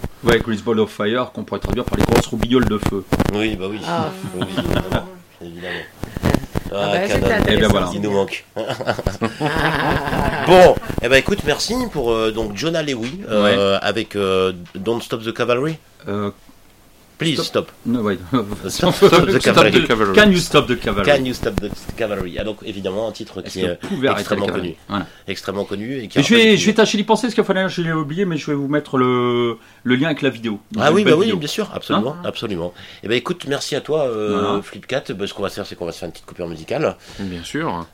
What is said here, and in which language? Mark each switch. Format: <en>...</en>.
<fr>Ouais, Great Balls of Fire, qu'on pourrait traduire par les grosses roubignoles de feu. Oui, bah oui. Ah. Oui, évidemment. Canon. Et bien voilà. Il nous manque. Bon, et ben écoute, merci pour donc Jonah Lewis avec Don't Stop the Cavalry.</fr> <en>Please stop. No, wait. Stop the cavalry. Can you stop the cavalry? Can you stop the cavalry?</en> <fr>Ah, donc évidemment un titre qui est extrêmement connu. Voilà. Extrêmement connu. Et je vais tâcher d'y penser parce qu'il fallait, je l'ai oublié, mais je vais vous mettre le lien avec la vidéo. Ah oui, bah oui, bien sûr, absolument, hein, absolument. Eh ben écoute, merci à toi, Flipkat. Ce qu'on va faire, c'est qu'on va se faire une petite coupure musicale. Bien sûr.</fr>